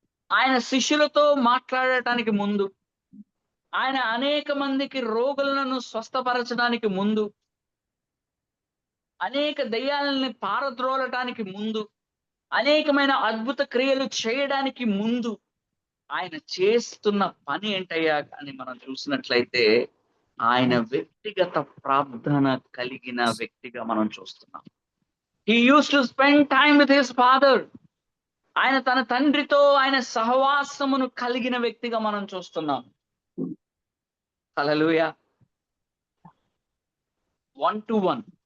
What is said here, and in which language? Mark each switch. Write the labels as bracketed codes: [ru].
[te] ఆయన శిష్యులతో మాట్లాడటానికి ముందు, ఆయన అనేక మందికి రోగులను స్వస్థపరచడానికి ముందు, అనేక దయ్యాలని పారద్రోలటానికి ముందు, అనేకమైన అద్భుత క్రియలు చేయడానికి ముందు ఆయన చేస్తున్న పని ఏంటయ్యా అని మనం చూసినట్లయితే ఆయన వ్యక్తిగత ప్రార్థన కలిగిన వ్యక్తిగా మనం చూస్తున్నాం. [en] He used to spend time with his father. [te] ఆయన తన తండ్రితో ఆయన సహవాసమును కలిగిన వ్యక్తిగా మనం చూస్తున్నాం. హల్లెలూయా. 1-1.